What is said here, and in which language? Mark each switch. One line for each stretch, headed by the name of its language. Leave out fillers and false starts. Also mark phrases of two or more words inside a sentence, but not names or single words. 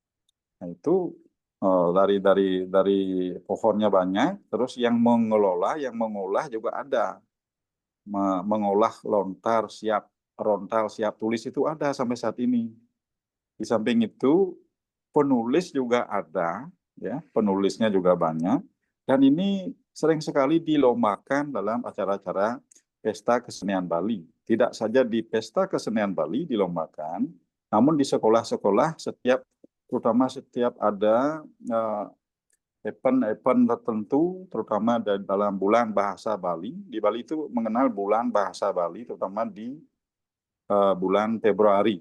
Indonesian: Nah, itu dari pohonnya banyak, terus yang mengelola, yang mengolah juga ada. Mengolah lontar siap tulis itu ada sampai saat ini. Di samping itu penulis juga ada, ya, penulisnya juga banyak, dan ini sering sekali dilombakan dalam acara-acara pesta kesenian Bali. Tidak saja di pesta kesenian Bali dilombakan, namun di sekolah-sekolah terutama setiap ada event tertentu, terutama dalam bulan bahasa Bali. Di Bali itu mengenal bulan bahasa Bali, terutama di bulan Februari.